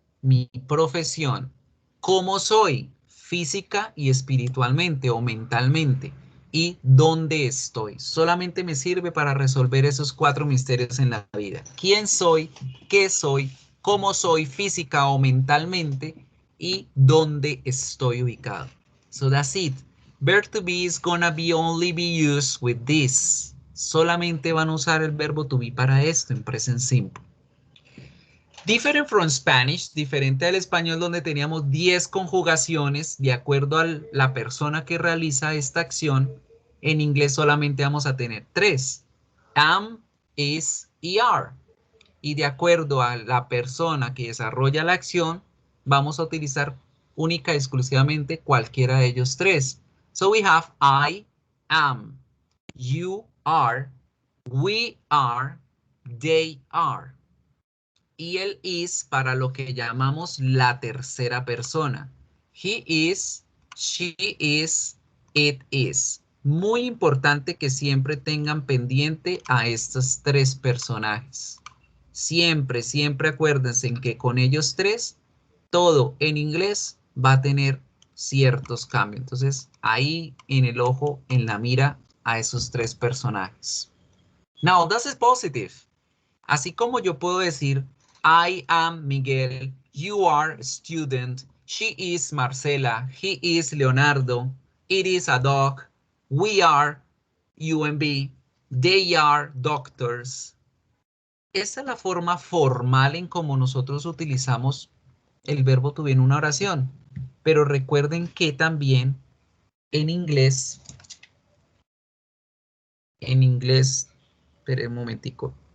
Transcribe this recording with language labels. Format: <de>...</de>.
<es>Mi profesión. ¿Cómo soy? Física y espiritualmente o mentalmente. ¿Y dónde estoy? Solamente me sirve para resolver esos 4 misterios en la vida. ¿Quién soy? ¿Qué soy? ¿Cómo soy física o mentalmente? ¿Y dónde estoy ubicado?</es> <en>So that's it. Verb to be is gonna be only be used with this.</en> <es>Solamente van a usar el verbo to be para esto en present simple.</es> <en>Different from Spanish,</en> <es>diferente al español donde teníamos 10 conjugaciones de acuerdo a la persona que realiza esta acción, en inglés solamente vamos a tener 3. Am, is y are. Y de acuerdo a la persona que desarrolla la acción, vamos a utilizar única y exclusivamente cualquiera de ellos 3.</es> <en>So we have I am, you are, we are, they are.</en> <es>Y el is para lo que llamamos la tercera persona.</es> <en>He is, she is, it is.</en> <es>Muy importante que siempre tengan pendiente a estos 3 personajes. Siempre, siempre acuérdense en que con ellos 3, todo en inglés va a tener ciertos cambios. Entonces, ahí en el ojo, en la mira, a esos 3 personajes.</es> <en>Now, this is positive.</en> <es>Así como yo puedo decir,</es> <en>I am Miguel, you are a student, she is Marcela, he is Leonardo, it is a dog, we are UMB, they are doctors.</en> <es>Esa es la forma formal en como nosotros utilizamos el verbo to be en una oración. Pero recuerden que también en inglés, esperen un momentico.</es>